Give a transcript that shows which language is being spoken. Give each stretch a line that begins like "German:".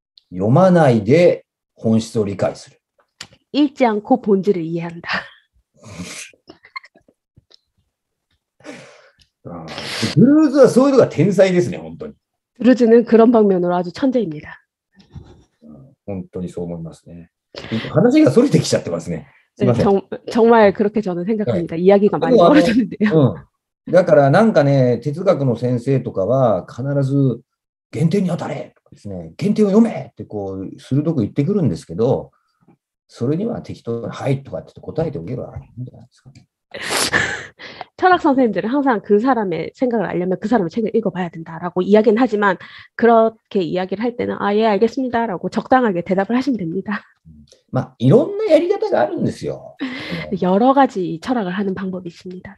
Japanese: 読まないで本質を理解する。
Korean: 읽지 않고 본질을 이해한다.
Japanese: ドゥルーズはそういうのが天才ですね、本当に。
Korean: 드루즈는 그런 방면으로 아주 천재입니다.
Japanese: 本当にそう思いますね。話がそれてきちゃってますね。すみま
Korean: 네,
Japanese: せん。
Korean: 정말 그렇게 저는 생각합니다. 이야기가 많이 멀어졌는데요.
Japanese: だからなんかね、哲学の先生とかは必ず原点に当たれとかですね、原点を読めってこう鋭く言ってくるんですけど、それには適当にはいとかって答えておけばいいんじゃないですかね。
Korean: 철학 선생님들은 항상 그 사람의 생각을 알려면 그 사람의 책을 읽어봐야 된다라고 이야기는 하지만 그렇게 이야기를 할 때는 아, 예, 알겠습니다라고 적당하게 대답을 하시면 됩니다.
Japanese: まあ、いろんなやり方があるんですよ。
Korean: 여러 가지 철학을 하는 방법이 있습니다.